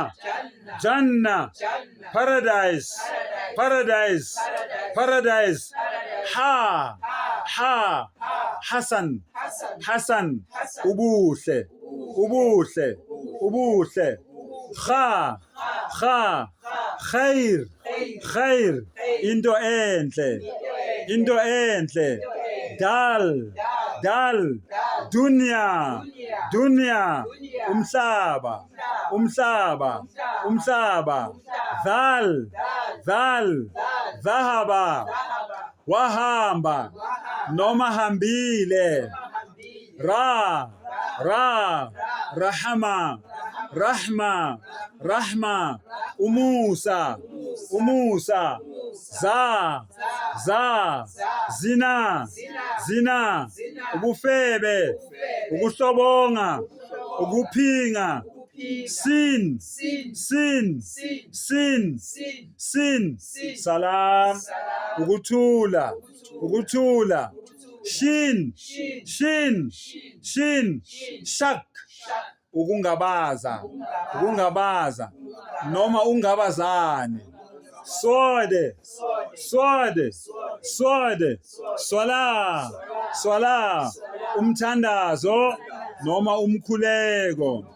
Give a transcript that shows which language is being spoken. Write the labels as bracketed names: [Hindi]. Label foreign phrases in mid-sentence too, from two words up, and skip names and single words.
[Arabic] janna [English] paradise paradise paradise [Arabic] ha ha hasan hasan [Zulu] ubuhle ubuhle ubuhle [Arabic] kha kha khair khair [Zulu] into enhle into enhle [Arabic] dal dal dunya dunya [Zulu] umhlaba umhlaba umhlaba [Arabic] zal zal zahaba [Zulu] wahamba noma hambile [Arabic] ra ra rahama rahma rahma [Zulu] umusa umusa [Arabic] za za zina zina [Zulu] ubufebe ukuhlobonga ukuphinga [Arabic] sin sin sin sin salam [Zulu] ukuthula ukuthula [Arabic] shin shin shin shak [Zulu] ukungabaza ukungabaza noma ungabazane [Arabic] swade swade swade swala swala [Zulu] umthandazo noma umkhuleko